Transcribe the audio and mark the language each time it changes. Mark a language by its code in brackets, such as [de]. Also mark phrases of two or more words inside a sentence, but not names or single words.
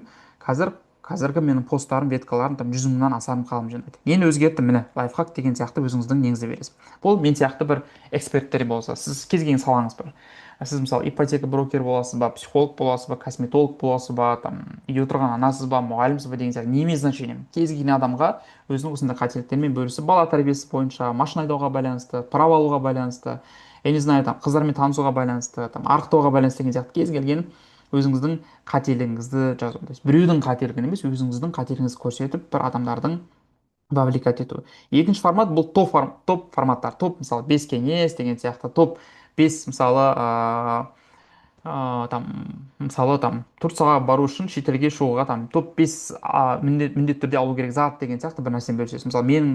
[kk] Қазіргі менің посттарым, веткаларым там 100 мыңнан асарым қалым жинайды. Нені өзгерттім, міне лайфхак деген сияқты өзіңіздің неңізді бересіз. Бұл мен сияқты бір эксперттер болса, сіз кез келген салаңыз бар. Сіз мысалы ипотека брокер боласыз ба, психолог боласыз ба, косметолог боласыз ба, там үйде отырған анасыз ба, мұғалімсіз ба деген сияқты, [ru] не имеет значения. [kk] Кез келген адамға өзінің осындай қателіктермен бөлісіп, бала тәрбиесі бойынша, машина айдауға байланысты, право алуға байланысты, [ru] я не знаю, [kk] там қыздармен танысуға байланысты, там арықтауға байланысты деген сияқты кез келген өзіңіздің қателігіңізді жазу. [ru] То есть [kk] біреудің қателігін емес, өзіңіздің қателігіңізді көрсетіп, бір адамдардың вовлекать ету. Екінші формат бұл топ форматтар. Топ, мысалы, 5 кеңес деген сияқты, топ 5, мысалы, мысалы, там, Турцияға бару үшін шетелге шығуға там топ 5 міндетті түрде алу керек зат деген сияқты бір нәрсені бөлісесіз.